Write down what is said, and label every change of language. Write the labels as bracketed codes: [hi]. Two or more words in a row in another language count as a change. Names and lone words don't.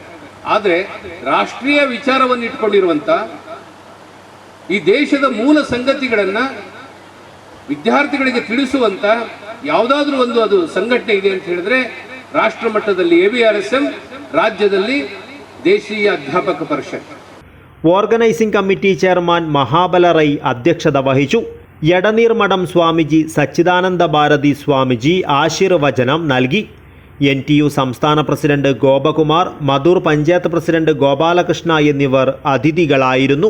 [kn] ಆದರೆ ರಾಷ್ಟ್ರೀಯ ವಿಚಾರವನ್ನು ಇಟ್ಕೊಂಡಿರುವಂತ ಈ ದೇಶದ ಮೂಲ ಸಂಗತಿಗಳನ್ನು ವಿದ್ಯಾರ್ಥಿಗಳಿಗೆ ತಿಳಿಸುವಂತ ಯಾವುದಾದ್ರೂ ಒಂದು ಅದು ಸಂಘಟನೆ ಇದೆ ಅಂತ ಹೇಳಿದ್ರೆ ರಾಷ್ಟ್ರ ಮಟ್ಟದಲ್ಲಿ ABRSM, ರಾಜ್ಯದಲ್ಲಿ ದೇಶೀಯ ಅಧ್ಯಾಪಕ ಪರಿಷತ್. [en] organising committee chairman [ml] മഹാബല റൈ അധ്യക്ഷത വഹിച്ചു. എടനീർമഠം സ്വാമിജി, സച്ചിദാനന്ദ ഭാരതി സ്വാമിജി ആശീർവചനം നൽകി. NTU സംസ്ഥാന പ്രസിഡന്റ് ഗോപകുമാർ, മധൂർ പഞ്ചായത്ത് പ്രസിഡന്റ് ഗോപാലകൃഷ്ണ എന്നിവർ അതിഥികളായിരുന്നു.